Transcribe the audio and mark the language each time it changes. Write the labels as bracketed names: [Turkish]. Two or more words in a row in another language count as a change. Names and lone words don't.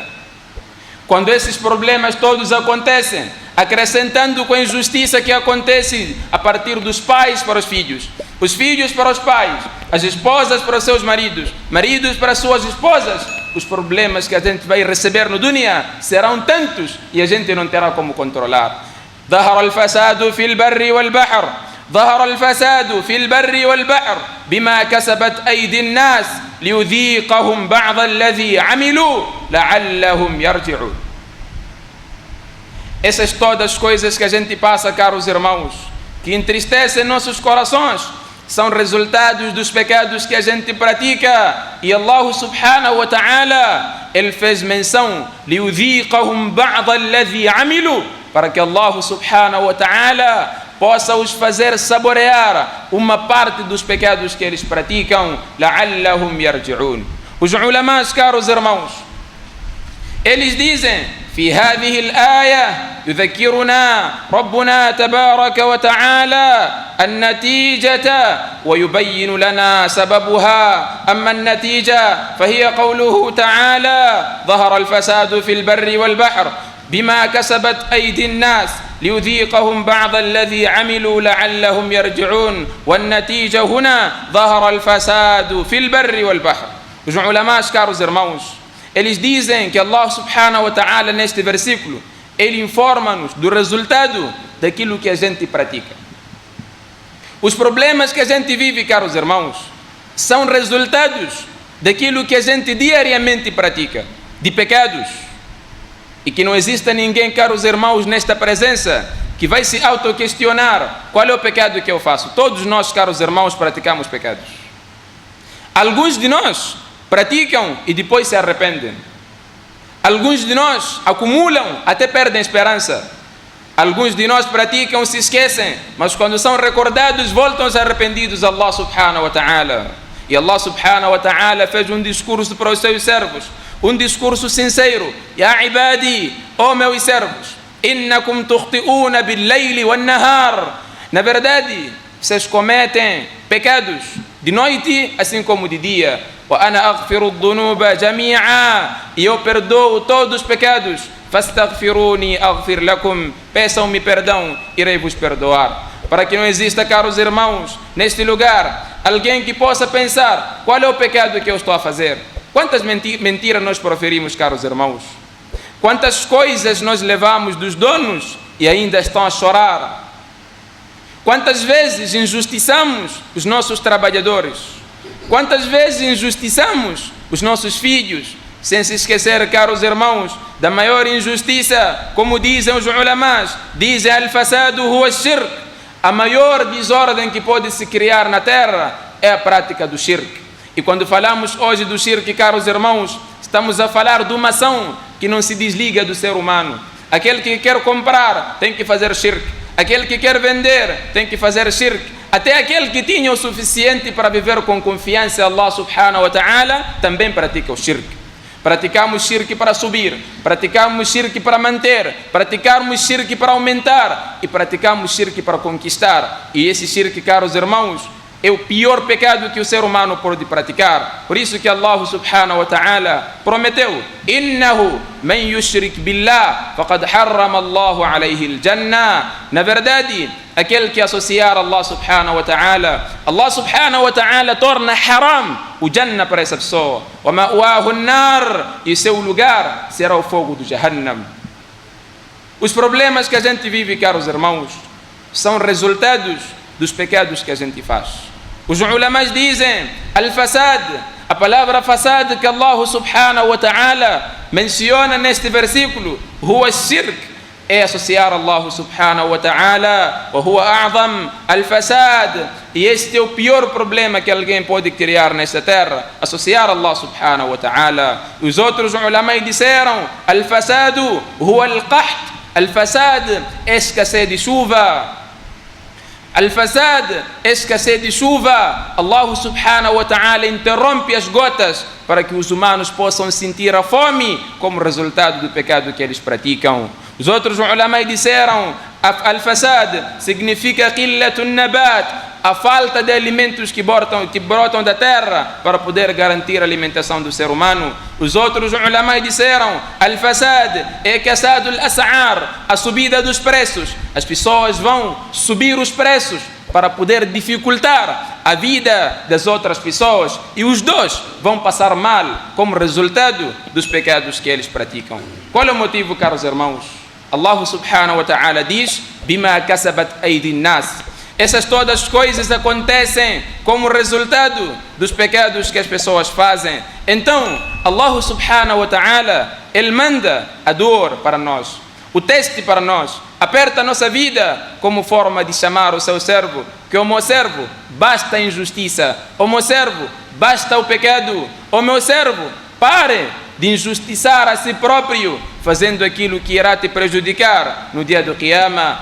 [Portuguese] Quando esses problemas todos acontecem, acrescentando com a injustiça que acontece a partir dos pais para os filhos para os pais, as esposas para os seus maridos, maridos para as suas esposas, os problemas que a gente vai receber no dunya serão tantos e a gente não terá como controlar. [Arabic] ظهر الفساد في البر والبحر ظهر الفساد في البر والبحر بما كسبت أيدي الناس ليذيقهم بعض الذي عملوا لعلهم يرجعون. [Portuguese] Essas todas as coisas que a gente passa, caros irmãos, que entristecem nossos corações, são resultados dos pecados que a gente pratica. E [Arabic] الله سبحانه وتعالى, [Portuguese] Ele fez menção [Arabic] ليذيقهم بعض الذي عملوا, [Portuguese] para que [Arabic] الله سبحانه وتعالى [Portuguese] possa os fazer saborear uma parte dos pecados que eles praticam. [Arabic] لعلهم يرجعون. [Portuguese] Os ulamás, caros irmãos, eles dizem: [Arabic] في هذه الآية يذكرنا ربنا تبارك وتعالى النتيجة ويبين لنا سببها. أما النتيجة فهي قوله تعالى: ظهر الفساد في البر والبحر بما كسبت أيدي الناس ليذيقهم بعض الذي عملوا لعلهم يرجعون. والنتيجة هنا ظهر الفساد في البر والبحر. [Portuguese] Os ulamás, caros irmãos, eles dizem que [Arabic] الله سبحانه وتعالى, [Portuguese] neste versículo, Ele informa-nos do resultado daquilo que a gente pratica. Os problemas que a gente vive, caros irmãos, são resultados daquilo que a gente diariamente pratica, de pecados. E que não exista ninguém, caros irmãos, nesta presença, que vai se autoquestionar: qual é o pecado que eu faço? Todos nós, caros irmãos, praticamos pecados. Alguns de nós praticam e depois se arrependem. Alguns de nós acumulam até perdem esperança. Alguns de nós praticam, se esquecem, mas quando são recordados voltam arrependidos a [Arabic] الله سبحانه وتعالى. [Portuguese] E [Arabic] الله سبحانه وتعالى [Portuguese] fez um discurso para os seus servos, um discurso sincero: [Arabic] يا عبادي, [Portuguese] ó meus servos, [Arabic] إنكم تخطئون بالليل والنهار. [Portuguese] Na verdade, vocês cometem pecados de noite assim como de dia. [Arabic] وأنا أغفر الذنوب جميعا, [Portuguese] e eu perdoo todos os pecados. [Arabic] فاستغفروني أغفر لكم, [Portuguese] peçam-me perdão, irei vos perdoar. Para que não exista, caros irmãos, neste lugar, alguém que possa pensar: qual é o pecado que eu estou a fazer? Quantas mentiras nós proferimos, caros irmãos? Quantas coisas nós levamos dos donos e ainda estão a chorar? Quantas vezes injustiçamos os nossos trabalhadores? Quantas vezes injustiçamos os nossos filhos? Sem se esquecer, caros irmãos, da maior injustiça, como dizem os ulamás, dizem: [Arabic] الفساد هو شرك. [Portuguese] A maior desordem que pode se criar na terra é a prática do shirk. E quando falamos hoje do shirk, caros irmãos, estamos a falar de uma ação que não se desliga do ser humano. Aquele que quer comprar tem que fazer shirk. Aquele que quer vender tem que fazer shirk. Até aquele que tinha o suficiente para viver com confiança em [Arabic] الله سبحانه وتعالى [Portuguese] também pratica o shirk. Praticamos shirk para subir, praticamos shirk para manter, praticamos shirk para aumentar e praticamos shirk para conquistar. E esse shirk, caros irmãos, é o pior pecado que o ser humano pode praticar. Por isso que [Arabic] الله سبحانه وتعالى [Portuguese] prometeu: [Arabic] إنه من يشرك بالله فقد حرم الله عليه الجنة. [Portuguese] Na verdade, aquele que associar [Arabic] الله سبحانه وتعالى, الله سبحانه وتعالى [Portuguese] torna haram o Jannah para essa pessoa. [Arabic] ومأواه النار, [Portuguese] e seu lugar será o fogo do Jahannam. Os problemas que a gente vive, caros irmãos, são resultados dos pecados que a gente faz. Os ulamás dizem: al-fasad, a palavra fasad que [Arabic] الله سبحانه وتعالى [Portuguese] menciona neste versículo, [Arabic] هو شرك, [Portuguese] é associar [Arabic] الله سبحانه وتعالى, وهو أعظم الفساد, [Portuguese] e este é o pior problema que alguém pode criar nesta terra, associar [Arabic] الله سبحانه وتعالى. [Portuguese] Os outros ulamás disseram: [Arabic] الفساد هو القحط, [Portuguese] al-fasad é escassez de chuva. Al-fasad, escassez de chuva. [Arabic] الله سبحانه وتعالى [Portuguese] interrompe as gotas para que os humanos possam sentir a fome como resultado do pecado que eles praticam. Os outros ulamás disseram: al-fasad significa [Arabic] قلة النبات, [Portuguese] a falta de alimentos que brotam da terra para poder garantir a alimentação do ser humano. Os outros ulamás disseram: al-fasad é [Arabic] كساد الأسعار, [Portuguese] a subida dos preços. As pessoas vão subir os preços para poder dificultar a vida das outras pessoas, e os dois vão passar mal como resultado dos pecados que eles praticam. Qual é o motivo, caros irmãos? [Arabic] الله سبحانه وتعالى [Portuguese] diz: [Arabic] بما كسبت أيدي الناس. [Portuguese] Essas todas as coisas acontecem como resultado dos pecados que as pessoas fazem. Então, [Arabic] الله سبحانه وتعالى, [Portuguese] Ele manda a dor para nós, o teste para nós, aperta a nossa vida como forma de chamar o seu servo, que o meu servo, basta a injustiça, o meu servo, basta o pecado, o meu servo, pare de injustiçar a si próprio, fazendo aquilo que irá te prejudicar no dia do Qiyamah.